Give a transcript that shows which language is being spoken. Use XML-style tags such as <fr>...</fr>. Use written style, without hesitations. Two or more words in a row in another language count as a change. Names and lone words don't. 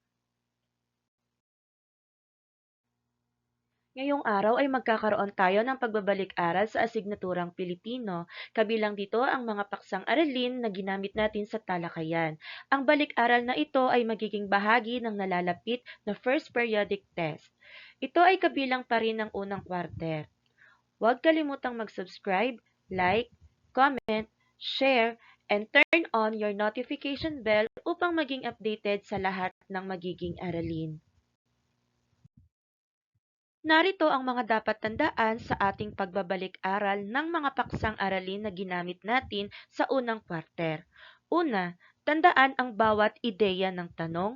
<tl>Ngayong araw ay magkakaroon tayo ng pagbabalik-aral sa asignaturang Pilipino. Kabilang dito ang mga paksang aralin na ginamit natin sa talakayan. Ang balik-aral na ito ay magiging bahagi ng nalalapit na</tl> <en>first periodic test.</en> <tl>Ito ay kabilang pa rin ng unang quarter. Huwag kalimutang mag-subscribe,</tl> <en>like, comment, share, and turn on your notification bell</en> <tl>upang maging updated sa lahat ng magiging aralin. Narito ang mga dapat tandaan sa ating pagbabalik-aral ng mga paksang aralin na ginamit natin sa unang quarter. Una, tandaan ang bawat ideya ng tanong.</tl>